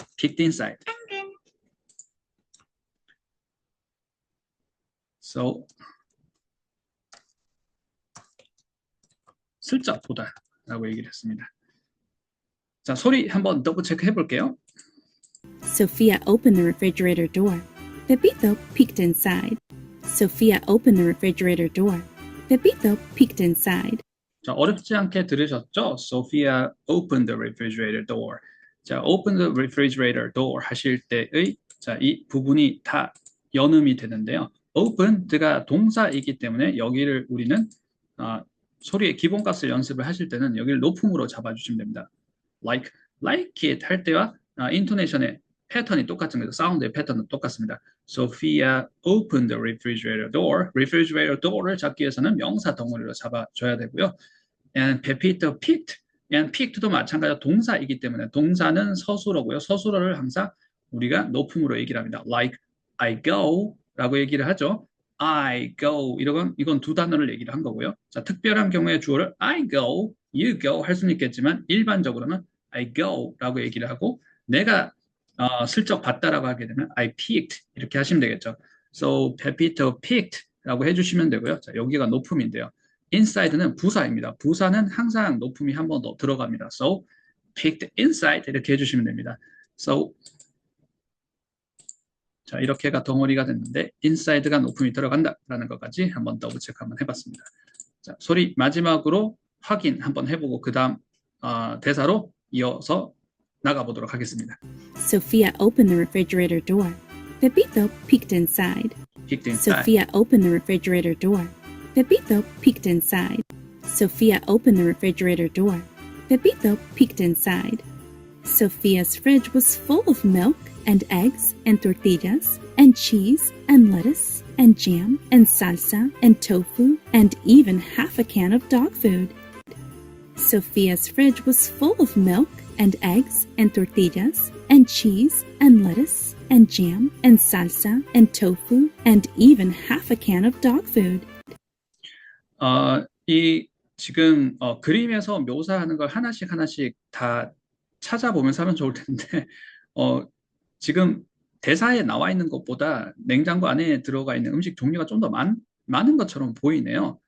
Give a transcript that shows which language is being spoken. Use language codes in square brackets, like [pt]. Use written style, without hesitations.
[en] peeked inside. [ko] So, 슬쩍 보다라고 얘기를 했습니다. 자, 소리 한번 더블 체크 해볼게요. [en] Sophia opened the refrigerator door. Pepito peeked inside. Sophia opened the refrigerator door. Pepito peeked inside. [ko] 자, 어렵지 않게 들으셨죠? [en] Sophia opened the refrigerator door. [ko] 자, [en] open the refrigerator door [ko] 하실 때의 자, 이 부분이 다 연음이 되는데요. opened가 동사이기 때문에 여기를 우리는 소리의 기본값을 연습을 하실 때는 여기를 높음으로 잡아주시면 됩니다. [en] like it [ko] 할 때와 인토네이션의 패턴이 똑같은 거죠. 사운드의 패턴은 똑같습니다. [en] Sophia opened the refrigerator door. [ko] refrigerator door를 잡기 위해서는 명사 덩어리로 잡아줘야 되고요. [en] And Pepito picked. [ko] and picked도 마찬가지로 동사이기 때문에 동사는 서술어고요. 서술어를 항상 우리가 높음으로 얘기를 합니다. [en] Like I go [ko] 라고 얘기를 하죠. [en] I go [ko] 이건 두 단어를 얘기를 한 거고요. 자, 특별한 경우에 주어를 [en] I go, you go [ko] 할 수는 있겠지만 일반적으로는 I go 라고 얘기를 하고 내가 슬쩍 봤다라고 하게 되면 [en] I picked [ko] 이렇게 하시면 되겠죠. [en] So Pepito picked [ko] 라고 해주시면 되고요. 자, 여기가 높음인데요. inside는 부사입니다. 부사는 항상 높음이 한 번 더 들어갑니다. [en] So picked inside [ko] 이렇게 해주시면 됩니다. So 자, 이렇게가 덩어리가 됐는데 inside가 높음이 들어간다라는 것까지 한번 더블 체크 한번 해봤습니다. 자, 소리 마지막으로 확인 한번 해보고 그 다음 대사로 이어서 나가보도록 하겠습니다. [en] Sophia opened the refrigerator door. Pepito peeked inside. Peeked inside. Sophia opened the refrigerator door. Pepito peeked inside. Sophia opened the refrigerator door. Pepito peeked inside. Sophia's fridge was full of milk and eggs and tortillas and cheese and lettuce and jam and salsa and tofu and even half a can of dog food. Sophia's fridge was full of milk and eggs and tortillas and cheese and lettuce and jam and salsa and tofu and even half a can of dog food. [ko] 이 지금 그림에서 묘사하는 걸 하나씩 하나씩 다 찾아보면서 하면 좋을 텐데 어, 지금 대사에 나와 있는 것보다 냉장고 안에 들어가 있는 음식 종류가 좀 더 많은 것처럼 보이네요.